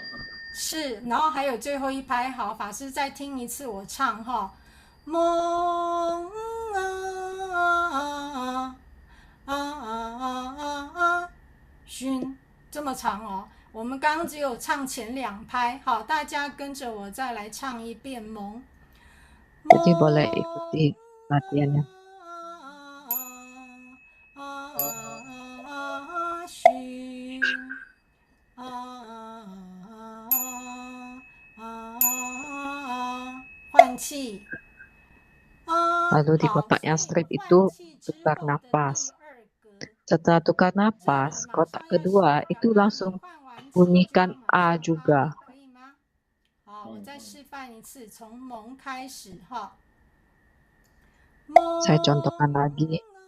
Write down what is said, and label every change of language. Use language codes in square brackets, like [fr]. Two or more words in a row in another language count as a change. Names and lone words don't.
[zh] 是，然后还有最后一拍，好，法师再听一次我唱哈，梦熏，这么长哦。我们刚刚只有唱前2拍，好，大家跟着我再来唱一遍蒙。 [id] Jadi boleh ikuti latihannya. [zh] 熏。换气。 [id] Lalu di kotak yang straight itu tukar napas. Setelah tukar napas, kotak kedua itu langsung bunyikan A juga. [zh] 好，我再示范一次，从蒙开始哈。 [id] Saya contohkan lagi.